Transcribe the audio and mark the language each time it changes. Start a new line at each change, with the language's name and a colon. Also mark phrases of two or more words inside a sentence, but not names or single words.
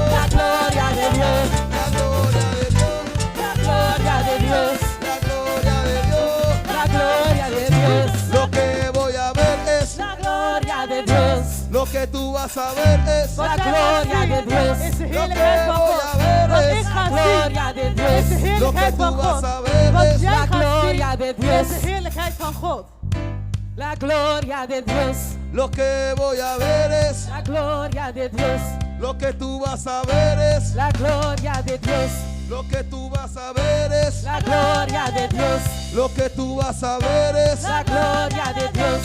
Spanish: La gloria de Dios. La gloria de Dios. La gloria de Dios. La gloria de Dios. La gloria de Dios. Lo que voy a ver es, La gloria de Dios. lo que tú vas a ver es, La gloria de Dios.
Dutch: Is de
Spanish: lo que
Dutch: heerlijkheid van
Spanish: voy
Dutch: God.
Spanish: a ver
Dutch: Wat
Spanish: es,
Dutch: ik ga zien
Spanish: Gloria de
Dutch: is de
Spanish: Dios. lo que
Dutch: heerlijkheid
Spanish: tú
Dutch: van
Spanish: vas
Dutch: God.
Spanish: a ver
Dutch: Wat
Spanish: es,
Dutch: jij
Spanish: La
Dutch: gaat
Spanish: gloria
Dutch: zien
Spanish: de
Dutch: is
Spanish: Dios.
Dutch: de heerlijkheid van God.
Spanish: La gloria de Dios. lo que voy a ver es, La gloria de Dios. lo que tú vas a ver es, La gloria de Dios. lo que tú vas a ver es, La gloria de Dios. lo que tú vas a ver es, La gloria de Dios.